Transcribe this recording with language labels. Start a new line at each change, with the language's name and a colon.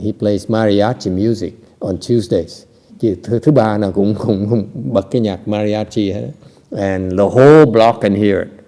English: He plays mariachi music on Tuesdays.
Vietnamese: Thứ ba nào cũng bật cái nhạc mariachi hết.
English: And the whole block can hear it.